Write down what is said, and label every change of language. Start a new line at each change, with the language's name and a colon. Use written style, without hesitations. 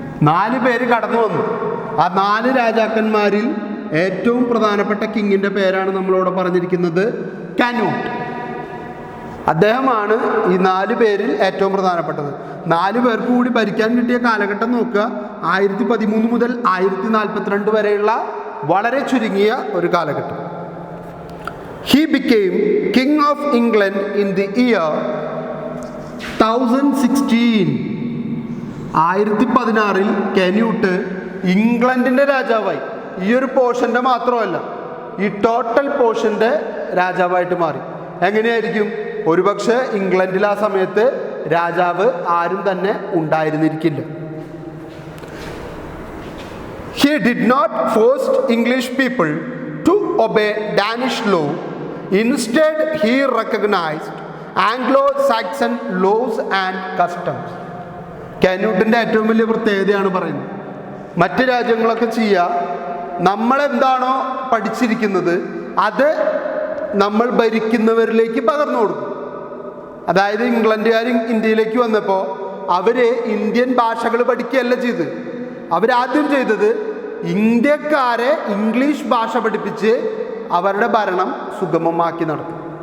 Malayalam: 4 പേര് കടന്നു വന്നു. ആ 4 രാജാക്കന്മാരിൽ ഏറ്റവും പ്രധാനപ്പെട്ട കിങ്ങിൻ്റെ പേരാണ് നമ്മളിവിടെ പറഞ്ഞിരിക്കുന്നത്, കാനൂട്ട്. അദ്ദേഹമാണ് ഈ 4 പേരിൽ ഏറ്റവും പ്രധാനപ്പെട്ടത്. 4 പേർക്ക് കൂടി ഭരിക്കാൻ കിട്ടിയ കാലഘട്ടം നോക്കുക. 1013 മുതൽ 1042 വരെയുള്ള വളരെ ചുരുങ്ങിയ ഒരു കാലഘട്ടം.
English: He became King of England in the year 1016.
Malayalam: 1016 കാനൂട്ട് ഇംഗ്ലണ്ടിൻ്റെ രാജാവായി. ഈ ഒരു പോർഷൻ്റെ മാത്രമല്ല, ഈ ടോട്ടൽ പോർഷൻ്റെ രാജാവായിട്ട് മാറി. എങ്ങനെയായിരിക്കും? ഒരുപക്ഷെ ഇംഗ്ലണ്ടിൽ ആ സമയത്ത് രാജാവ് ആരും തന്നെ ഉണ്ടായിരുന്നിരിക്കില്ല.
English: He did not force English people to obey Danish law. Instead, he recognized Anglo-Saxon laws and customs.
Malayalam: കാന്യൂട്ടിൻ്റെ ഏറ്റവും വലിയ പ്രത്യേകതയാണ് പറയുന്നത്. മറ്റ് രാജ്യങ്ങളൊക്കെ ചെയ്യുക, നമ്മളെന്താണോ പഠിച്ചിരിക്കുന്നത് അത് നമ്മൾ ഭരിക്കുന്നവരിലേക്ക് പകർന്നു കൊടുക്കും. അതായത് ഇംഗ്ലണ്ടുകാർ ഇന്ത്യയിലേക്ക് വന്നപ്പോൾ അവർ ഇന്ത്യൻ ഭാഷകൾ പഠിക്കുകയല്ല ചെയ്ത്, അവരാദ്യം ചെയ്തത് ഇന്ത്യക്കാരെ ഇംഗ്ലീഷ് ഭാഷ പഠിപ്പിച്ച് അവരുടെ ഭരണം സുഗമമാക്കി നടത്തും.